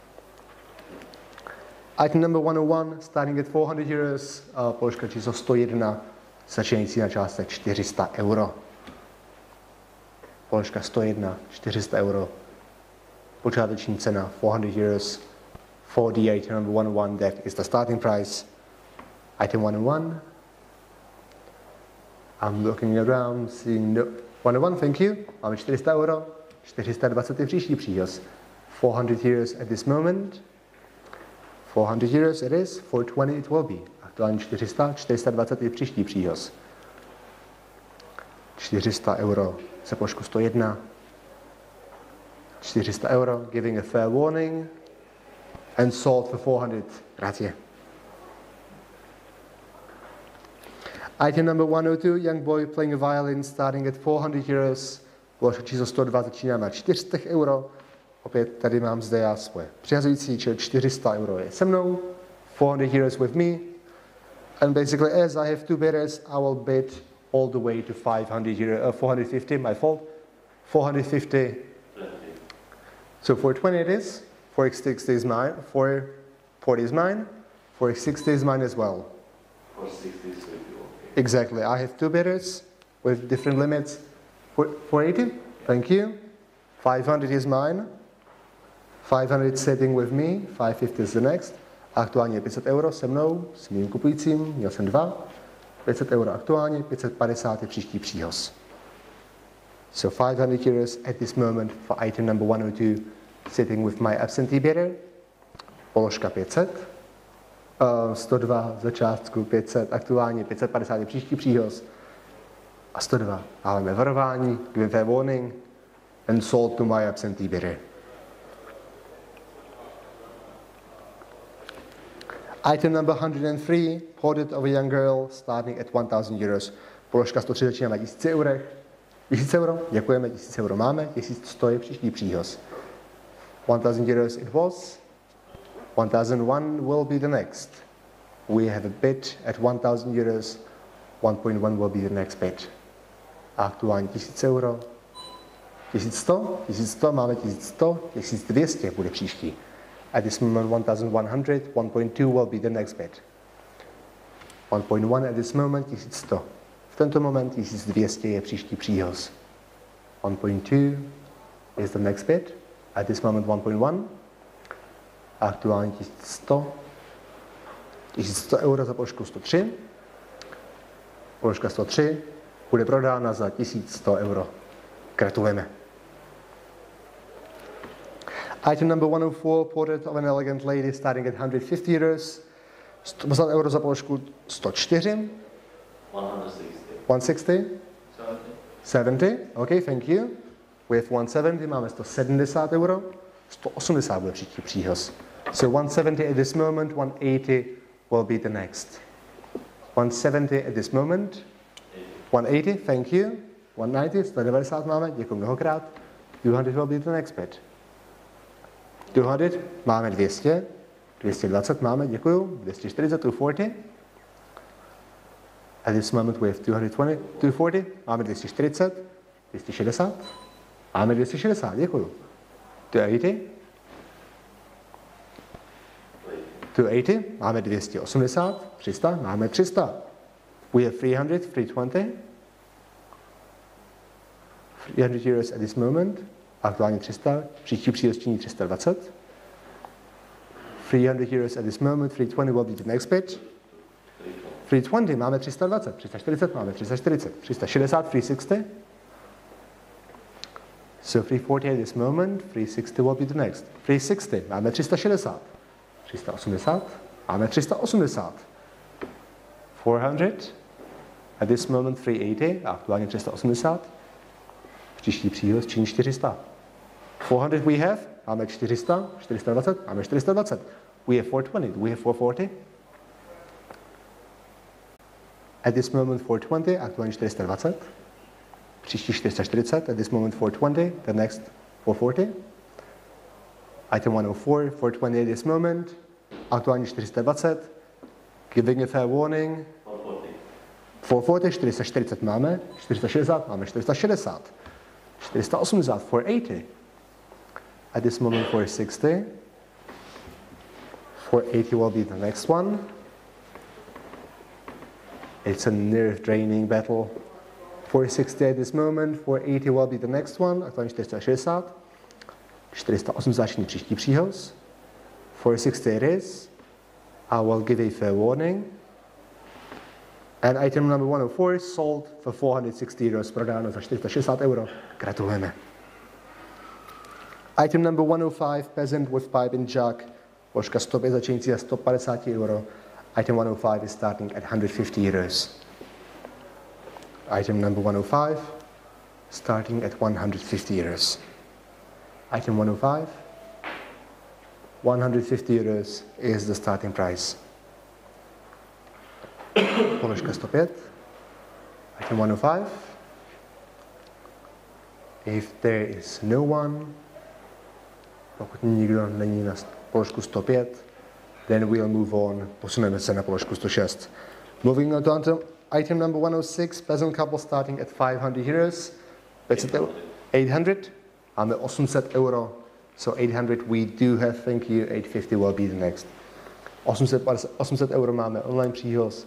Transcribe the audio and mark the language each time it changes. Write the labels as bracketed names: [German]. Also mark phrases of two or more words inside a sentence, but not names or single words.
[English] Item number 101, starting at 400 euros, [Czech] položka číslo 101, začínající na částek 400 euro. Položka 101, 400 euro. Počáteční cena 400 euros. [English] For the item number 101, that is the starting price. Item 101. I'm looking around, seeing no. 101, thank you. [Czech] Máme 400 euro, 420 je příští příhoz. [English] 400 euros at this moment. 400 euros it is, 420 it will be. [Czech] Aktuálně 400, 420 je příští příhoz. 400 euro za položku 101. 400 euro, [English] giving a fair warning, and sold for 400. Grazie. Item number 102, young boy playing a violin, starting at 400 euros. [Czech] Položka číslo 102 začíná na 400 euro. Opět tady mám zde já svoje přihazující, čili 400 euro je se mnou, 400 [English] euros with me. And basically, as I have 2 bidders, I will bid all the way to 500 euro, 450, my fault. 450. So 420 it is, 460 is mine, 440 is mine, 460 is mine as well. 460 is with you, okay. Exactly, I have 2 bidders with different limits. 480, thank you. 500 is mine. 500 sitting with me, 550 is the next. [Czech] Aktuálně 500 euro se mnou, s mým kupujícím, měl jsem 2. 500 euro aktuálně, 550 je příští příhoz. [English] So 500 euros at this moment for item number 102, sitting with my absentee bidder. [Czech] Položka 500. 102 za částku 500, aktuálně 550 je příští příhoz. A 102 máme varování, [English] give fair warning, and sold to my absentee bidder. Item number 103, portrait of a young girl, starting at 1,000 euros. [Czech] Položka 103 začíná na 1000 eurech. 1000 euro, děkujeme, 1000 euro máme, 1100 je příští příhoz. [English] 1,000 euros it was, 1,001 will be the next. We have a bid at 1,000 euros, 1.1 will be the next bid. [Czech] Aktuálně 1000 euro, 1100, 1100, máme 1100, 1200 bude příští. [English] At this moment 1,100, 1.2 will be the next bid. 1.1 at this moment 1100. [Czech] V tento moment 1200 je příští příhoz. [English] 1.2 is the next bid. At this moment 1.1. [Czech] Aktuálně 1100. 1100 euro za položku 103. Položka 103. bude prodána za 1100 euro. Gratulujeme. [English] Item number 104, portrait of an elegant lady starting at 150 euros. [Czech] 100 euro za položku 104. 160. 70. [English] Okay, thank you. We have 170, [Czech] máme 170 euro. 180 bude příští příhoz. [English] So 170 at this moment, 180 will be the next. 170 at this moment. 180, thank you. 190, 190 [Czech] máme, děkuji mnohokrát. [English] 200 will be the next bid. 200, [Czech] máme 200. 220 máme, děkuji. 240, 240. [English] At this moment we have 220, 240, [Czech] máme 240, 260. Máme 260, děkuji. 280. 280, máme 280, 300, máme 300. [English] We have 300, 320. 300 euros at this moment, [Czech] aktuálně 300, příští přílež činí 320. [English] 300 euros at this moment, 320 will be the next bid. 320, [Czech] máme 320, 340, máme 340, 360, 360. [English] So 340 at this moment, 360 will be the next. 360, [Czech] máme 360. 380, máme 380. 400, [English] at this moment 380, [Czech] aktuálně 380. Příští přílež činí 400. 400 [English] we have, [Czech] máme 400, 420, máme 420. [English] We have 420, we have 440. At this moment 420, [Czech] aktuálně 420. Příští 440, [English] at this moment 420, the next 440. Item 104, 420 at this moment, [Czech] aktuálně 420. [English] Giving a fair warning. 440, 440 máme, 460 máme, 460. 480, 480. At this moment 460. 480 will be the next one. It's a nerve-draining battle. 460 at this moment, 480 will be the next one, [Czech] aktuálně 460. 480 příští příhoz. 460 [English] it is. I will give a fair warning. And item number 104 sold for 460 euros, [Czech] prodáno za 460 euro. Gratulujeme. [English] Item number 105, peasant with pipe and jug, [Czech] položka 105 začínající za 150 euro. [English] Item 105 is starting at 150 euros. Item number 105, starting at 150 euros. Item 105, 150 euros is the starting price. [Czech] Položka 105. Item 105. [English] If there is no one, [Czech] pokud nikdo není na položku 105, [English] then we'll move on. [Czech] Posuneme se na položku 106. [English] Moving on to item number 106, peasant couple starting at 500 euros. [Czech] 800. Máme 800 euro. [English] So 800 we do have, thank you. 850 will be the next. [Czech] 800 euro máme online příhoz.